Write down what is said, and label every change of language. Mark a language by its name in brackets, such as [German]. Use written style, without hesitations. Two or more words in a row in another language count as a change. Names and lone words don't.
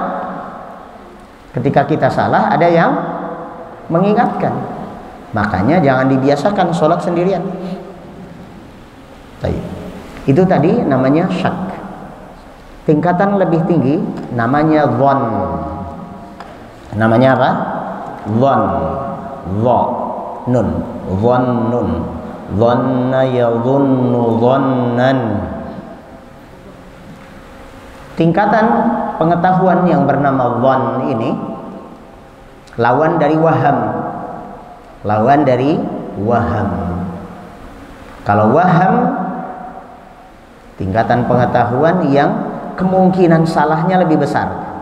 [Indonesian] Ketika kita salah ada yang mengingatkan. Makanya jangan dibiasakan sholat sendirian. Baik. Itu tadi namanya syak. Tingkatan lebih tinggi namanya dhon. Namanya apa? Dhon. Dha. Nun. Dhonnun. [Arabic] ظن يظن ظنا. [Indonesian] Tingkatan pengetahuan yang bernama dhon ini lawan dari waham. Lawan dari waham. Kalau waham tingkatan pengetahuan yang kemungkinan salahnya lebih besar.